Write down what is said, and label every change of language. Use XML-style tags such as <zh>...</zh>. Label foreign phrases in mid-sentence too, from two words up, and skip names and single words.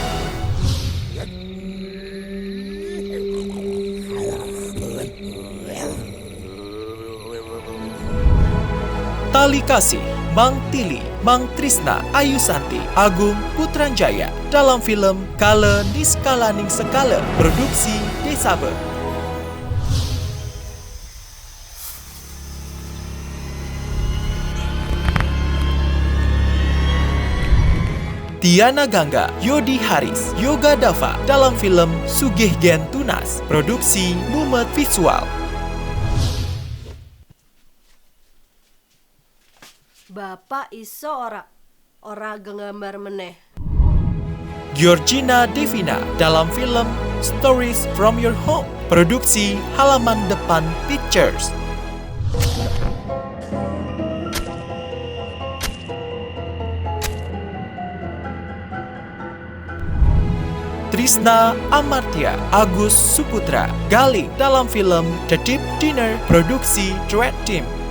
<id>Tali Kasih, Mang Tili, Mang Trisna, Ayu Santi, Agung Putranjaya dalam film Kale Niskalaning Sekala, produksi Desabe. Tiana Gangga, Yodi Haris, Yoga Dava dalam film Sugih Gen Tunas, produksi Mumet Visual.</id> <jv>Bapak iso ora nggambar meneh.</jv> <id>Georgina Devina dalam film Stories from Your Home, produksi Halaman Depan Pictures. Trisna Amartya, Agus Suputra, Galing dalam film The Deep Dinner, produksi Dread Team.</id>